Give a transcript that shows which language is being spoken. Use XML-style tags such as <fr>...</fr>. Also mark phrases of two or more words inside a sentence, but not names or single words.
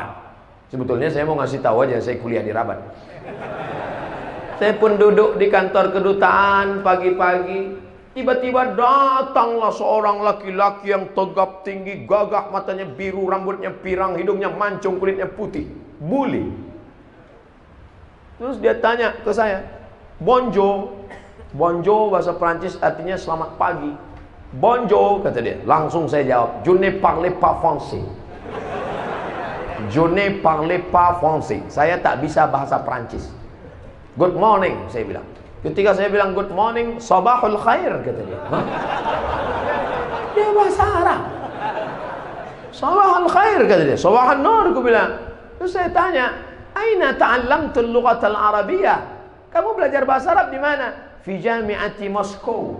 <id>Sebetulnya saya mau ngasih tahu aja saya kuliah di Rabat. Saya pun duduk di kantor kedutaan pagi-pagi, tiba-tiba datanglah seorang laki-laki yang tegap tinggi, gagah, matanya biru, rambutnya pirang, hidungnya mancung, kulitnya putih, buli. Terus dia tanya ke saya,</id> <fr>bonjour.</fr> <id>Bonjour bahasa Prancis artinya selamat pagi. Bonjour kata dia. Langsung saya jawab,</id> <fr>je ne parle pas français. Je ne parle pas français.</fr> <id>Saya tak bisa bahasa Prancis.</id> <en>Good morning</en> <id>saya bilang. Ketika saya bilang</id> <en>good morning,</en> <ar>صباح الخير</ar> <id>kata dia. Hah? Dia bahasa Arab.</id> <ar>صباح الخير</ar> <id>kata dia.</id> <ar>صباح النور</ar> <id>aku bilang. Terus saya tanya,</id> <ar>أين تعلمت اللغة العربية?</ar> <id>Kamu belajar bahasa Arab di mana?</id> <ar>في جامعة موسكو.</ar>